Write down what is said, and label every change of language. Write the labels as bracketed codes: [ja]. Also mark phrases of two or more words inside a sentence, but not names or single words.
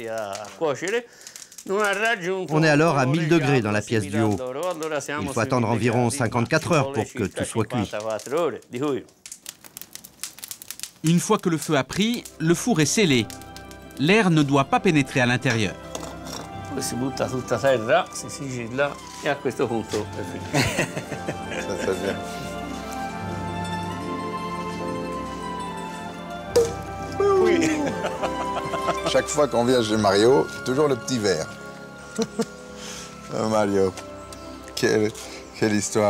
[fr] On est alors à 1000 degrés dans la pièce du haut. Il faut attendre environ 54 heures pour que tout soit cuit. Une fois que le feu a pris, le four est scellé. L'air ne doit pas pénétrer à l'intérieur. [it] poi si butta tutta terra, si sigilla e a questo punto è finito. [fr] Ça, c'est bien. Oui. Chaque fois qu'on vient chez Mario, toujours le petit verre. Oh, Mario, quelle histoire.